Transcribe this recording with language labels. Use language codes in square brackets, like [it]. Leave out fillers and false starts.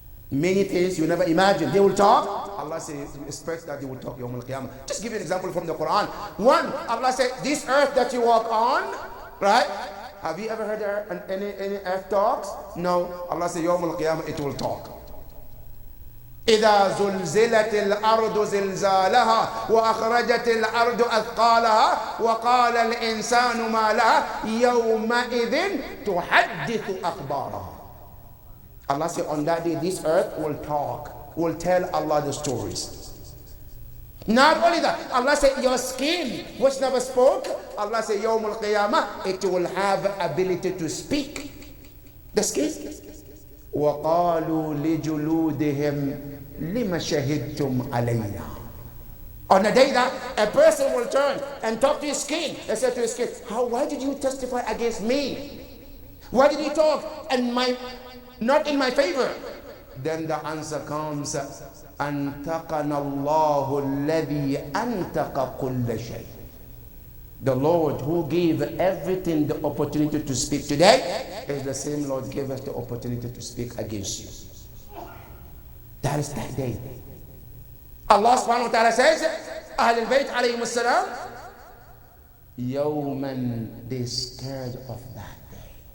[en] Many things you never imagined, they will talk. Allah says, expect that they will talk Yawm al-Qiyamah. Just give you an example from the Quran. One, Allah said, this earth that you walk on, right? Have you ever heard any earth talks? No. Allah said, Yawm al-Qiyamah, it will talk. [ar] إذا زلزلت الأرض زلزالها وأخرجت الأرض أثقالها وقال الإنسان ما لها يومئذ تحدث أخبارها. [en] Allah said, on that day this earth will talk, will tell Allah the stories. Not only that, Allah said, your skin which never spoke, Allah said, Yawm al-Qiyamah, it will have ability to speak. The skin. [ar] وَقَالُوا لِجُلُودِهِمْ لِمَ شَهِدْتُمْ عَلَيْنَا. [en] On the day that a person will turn and talk to his skin and say to his skin, why did you testify against me? Why did you talk and not in my favor? Then the answer comes, [ar] أَنْتَقَنَا اللَّهُ الَّذِي أَنْتَقَ كُلَّ شَيْءٍ. [en] The Lord who gave everything the opportunity to speak today is the same Lord gave us the opportunity to speak against you. That is that day. Allah subhanahu wa ta'ala says, Ahlul Bayt alayhim as-salam, Yawman, they scared of that day.